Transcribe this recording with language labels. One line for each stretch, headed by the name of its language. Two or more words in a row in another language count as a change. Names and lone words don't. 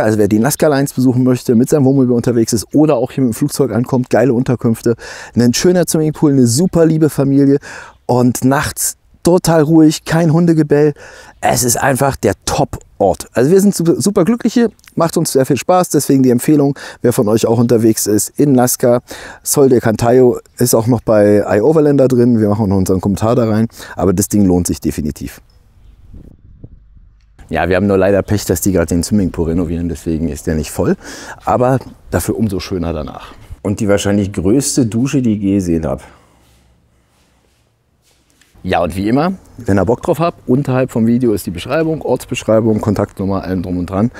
German: Also wer die Nazca Lines besuchen möchte, mit seinem Wohnmobil unterwegs ist oder auch hier mit dem Flugzeug ankommt, geile Unterkünfte, ein schöner Swimmingpool, eine super liebe Familie und nachts total ruhig, kein Hundegebell. Es ist einfach der Top-Ort. Also wir sind super glücklich hier, macht uns sehr viel Spaß. Deswegen die Empfehlung, wer von euch auch unterwegs ist, in Nazca. Sol de Cantayo ist auch noch bei iOverlander drin. Wir machen noch unseren Kommentar da rein. Aber das Ding lohnt sich definitiv. Ja, wir haben nur leider Pech, dass die gerade den Swimmingpool renovieren. Deswegen ist der nicht voll. Aber dafür umso schöner danach. Und die wahrscheinlich größte Dusche, die ich je gesehen habe. Ja, und wie immer, wenn ihr Bock drauf habt, unterhalb vom Video ist die Beschreibung, Ortsbeschreibung, Kontaktnummer, allem drum und dran.